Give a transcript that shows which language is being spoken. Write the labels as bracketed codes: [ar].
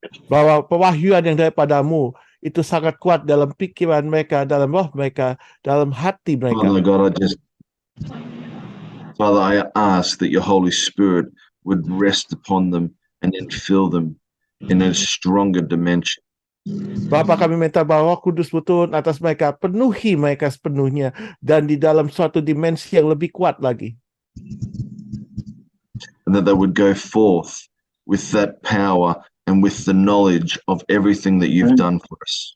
[id] Bahwa pewahyuan yang daripada-Mu itu sangat kuat dalam pikiran mereka, dalam roh mereka, dalam hati mereka. [en] Father God, Father, I ask that your Holy Spirit would rest upon them and then fill them in a stronger dimension. [id] Bapa, kami minta bahwa Roh Kudus betul atas mereka, penuhi mereka sepenuhnya dan di dalam suatu dimensi yang lebih kuat lagi. [en] And that they would go forth with that power and with the knowledge of everything that you've done for us.